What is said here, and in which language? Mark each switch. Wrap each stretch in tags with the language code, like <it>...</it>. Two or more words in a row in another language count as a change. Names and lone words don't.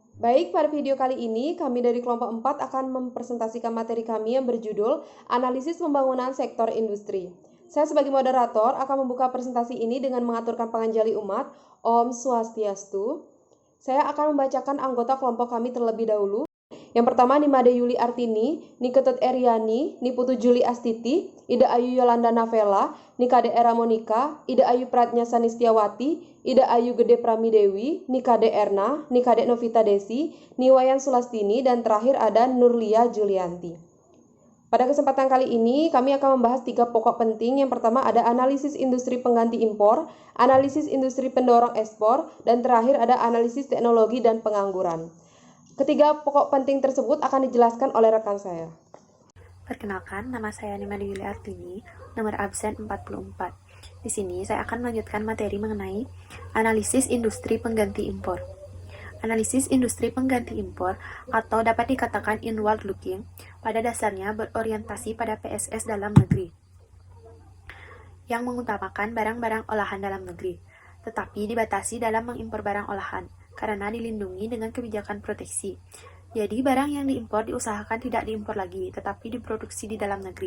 <id>Baik, pada video kali ini kami dari kelompok 4 akan mempresentasikan materi kami yang berjudul Analisis Pembangunan Sektor Industri. Saya sebagai moderator akan membuka presentasi ini dengan mengaturkan</id> <ban>panganjali umat, Om Swastiastu.</ban> <id>Saya akan membacakan anggota kelompok kami terlebih dahulu. Yang pertama, Nimade Yuli Artini, Niketut Eriani, Niputu Juli Astiti, Ida Ayu Yolanda Navela, Nikade Era Monika, Ida Ayu Pratnya Sanistiawati, Ida Ayu Gede Pramidewi, Nikade Erna, Nikade Novita Desi, Niwayan Sulastini, dan terakhir ada Nurlia Julianti. Pada kesempatan kali ini, kami akan membahas 3 pokok penting. Yang pertama ada analisis industri pengganti impor, analisis industri pendorong ekspor, dan terakhir ada analisis teknologi dan pengangguran. Ketiga pokok penting tersebut akan dijelaskan oleh rekan saya. Perkenalkan, nama saya Nimade Yuli Artini, nomor absen 44. Di sini saya akan melanjutkan materi mengenai analisis industri pengganti impor. Analisis industri pengganti impor atau dapat dikatakan</id> <en>inward looking</en> <id>pada dasarnya berorientasi pada PSS dalam negeri yang mengutamakan barang-barang olahan dalam negeri, tetapi dibatasi dalam mengimpor barang olahan karena dilindungi dengan kebijakan proteksi. Jadi barang yang diimpor diusahakan tidak diimpor lagi, tetapi diproduksi di dalam negeri.</id>